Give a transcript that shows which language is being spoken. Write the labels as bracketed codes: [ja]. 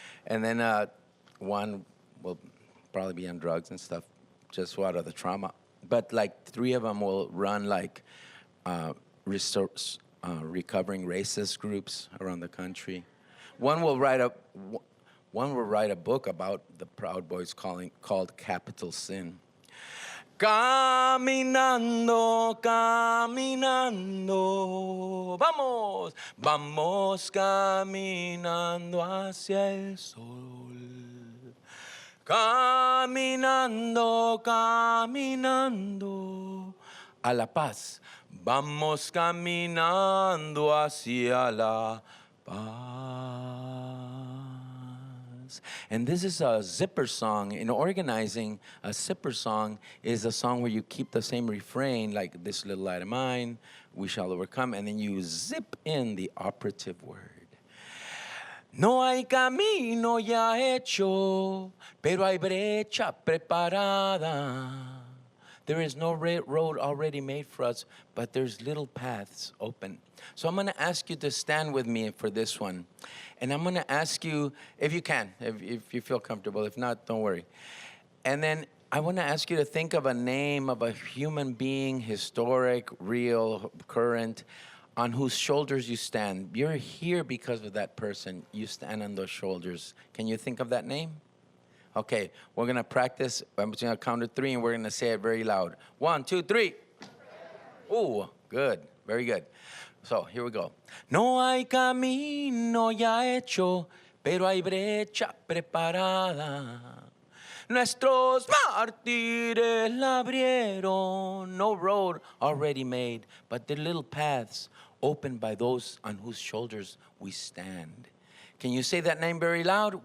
[en] And then 1 will probably be on drugs and stuff just out of the trauma. But like 3 of them will run like recovering racist groups around the country. One will write a book about the Proud Boys called Capital Sin. [es] Caminando, caminando, vamos, vamos caminando hacia el sol. Caminando, caminando a la paz. Vamos caminando hacia la paz. [en] And this is a zipper song. In organizing, a zipper song is a song where you keep the same refrain, like this little light of mine, we shall overcome, and then you zip in the operative word. [es] No hay camino ya hecho, pero hay brecha preparada. [en] There is no road already made for us, but there's little paths open. So I'm going to ask you to stand with me for this one. And I'm going to ask you, if you can, if you feel comfortable. If not, don't worry. And then I want to ask you to think of a name of a human being, historic, real, current, on whose shoulders you stand. You're here because of that person. You stand on those shoulders. Can you think of that name? Okay, we're going to practice. I'm just going to count to 3, and we're going to say it very loud. 1, 2, 3. Ooh, good. Very good. So, here we go. [es] No hay camino ya hecho, pero hay brecha preparada. Nuestros mártires la abrieron. [en] No road already made, but the little paths opened by those on whose shoulders we stand. Can you say that name very loud?